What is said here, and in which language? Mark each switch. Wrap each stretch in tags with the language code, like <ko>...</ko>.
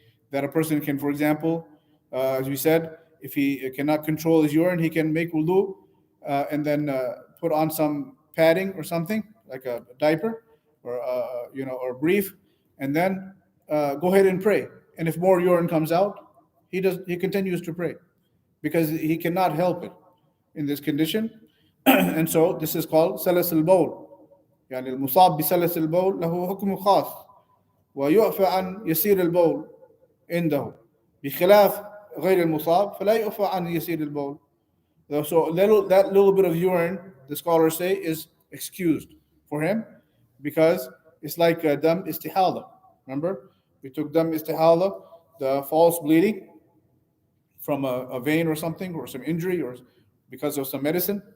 <en>That a person can, for example, as we said, if he cannot control his urine, he can make wudu and then put on some padding or something, like a diaper or brief, and then go ahead and pray. And if more urine comes out, he continues to pray because he cannot help it in this condition. And so this is called سلس البول.</en> <ar>يعني المصاب بسلس البول له حكم خاص ويعفى عن يسير البول عنده بخلاف غير المصاب فلا يعفى عن يسير البول.</ar> <en>So that little bit of urine, the scholars say, is excused for him, because it's like dam istihala. Remember, we took dam istihala, the false bleeding from a vein or something, or some injury, or because of some medicine.</en>